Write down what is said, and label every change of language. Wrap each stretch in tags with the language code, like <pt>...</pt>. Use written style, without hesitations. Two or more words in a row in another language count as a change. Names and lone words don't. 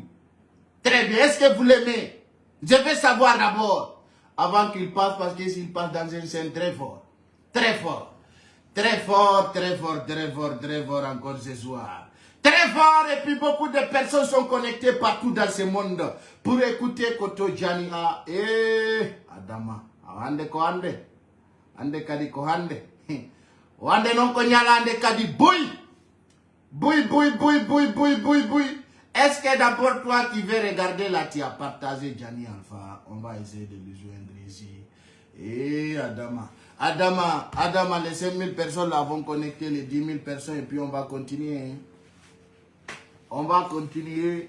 <fr>Très bien. Est-ce que vous l'aimez? Je veux savoir d'abord. Avant qu'il passe, parce que s'il passe dans une scène très fort. Très fort. Très fort, très fort, très fort, très fort encore ce soir. Très fort. Et puis beaucoup de personnes sont connectées partout dans ce monde pour écouter Koto Jani.</fr> <ff>Adama. Ande ko ande. Ande kadi ko hande. Wande non ko nyala ande kadi boy. Boy.</ff> <fr>Est-ce que d'abord toi qui veux regarder là, tu as partagé Jani Alpha? On va essayer de le joindre ici. Adama, les 5000 personnes là vont connecter les 10 000 personnes et puis on va continuer. On va continuer.</fr>